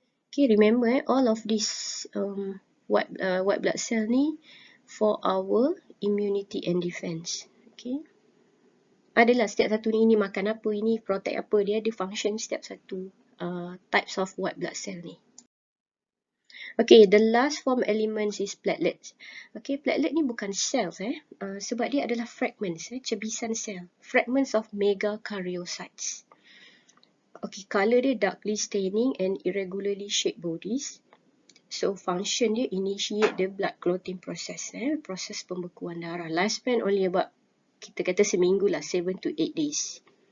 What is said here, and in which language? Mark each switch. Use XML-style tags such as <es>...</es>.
<en>Okay, remember all of these white blood cell ni for our immunity and defense. Okay.</en> <ms>Adalah setiap satu ni, ini makan apa, ini protect apa, dia ada function setiap satu</ms> <en>types of white blood cell</en> <ms>ni.</ms> <en>Okay, the last form elements is platelets.</en> <ms>Okay, platelet ni bukan cells sebab dia adalah fragments, cebisan sel.</ms> <en>Fragments of megakaryocytes. Okay, color dia darkly staining and irregularly shaped bodies. So, function dia initiate the blood clotting process,</en> <ms>proses pembekuan darah.</ms> <en>Lifespan only about,</en> <ms>kita kata seminggu lah,</ms> <en>7 to 8 days.</en>